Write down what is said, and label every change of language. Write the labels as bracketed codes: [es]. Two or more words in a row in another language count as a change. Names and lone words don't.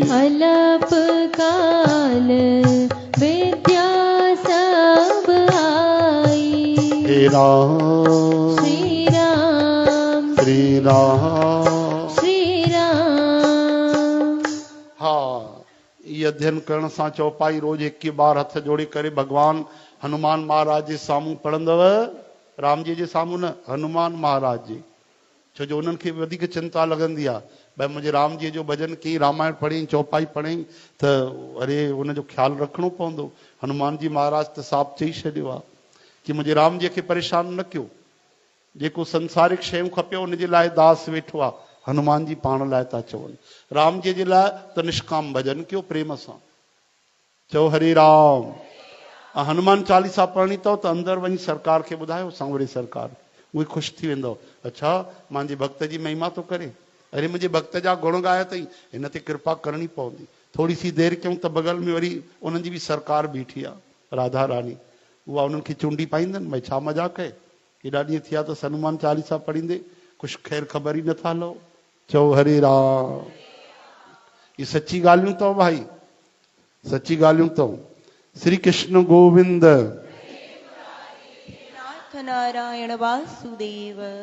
[awa] अल्प काल विद्या सब आई। [sd] हे राम श्री राम श्री राम। श्री राम। हाँ, ये अध्ययन करण सां चौपाई रोज 21 बार हथ जोड़ी करे भगवान हनुमान महाराज जे साम्हूं पढ़ंदव। राम जी जे साम्हूं न, हनुमान महाराज जी। छो जो उन्हनि खे वधीक चिंता लॻंदी आहे भई मुंहिंजे राम जी जो भजन कई, रामायण पढ़ी, चौपाई पढ़ी त अरे उनजो ख्यालु रखिणो पवंदो। हनुमान जी महाराज त साफ़ चई छॾियो आहे कि मुंहिंजे राम जी खे परेशान न कयो। जेको संसारिक शयूं खपे उनजे लाइ दास वेठो आहे, हनुमान जी पाण लाइ था चवनि। राम जी जे लाइ त निष्काम भजन कयो प्रेम सां। चओ हरे राम। हनुमान चालीसा पढ़णी अथव त अंदरि वञी सरकार खे ॿुधायो, सांवरे सरकार, उहे ख़ुशि थी वेंदव। अच्छा, मुंहिंजे भक्त जी महिमा थो करे, अरे मुंहिंजे भक्त जा गुण ॻाया अथई, हिन ते कृपा करणी पवंदी। थोरी सी देरि कयूं त बगल में वरी उन्हनि जी बि सरकार बीठी आहे, राधा रानी। उहा उन्हनि खे चुंडी पाईंदनि, भई छा मज़ाक आहे, केॾा ॾींहं थिया त हनुमान चालीसा पढ़ींदे कुझु ख़ैर ख़बर ई नथा लहो। चओ हरे राम। ये सची ॻाल्हियूं अथव भाई, सची ॻाल्हियूं अथव। श्री कृष्ण गोविंद। नाथ नारायण वासुदेव।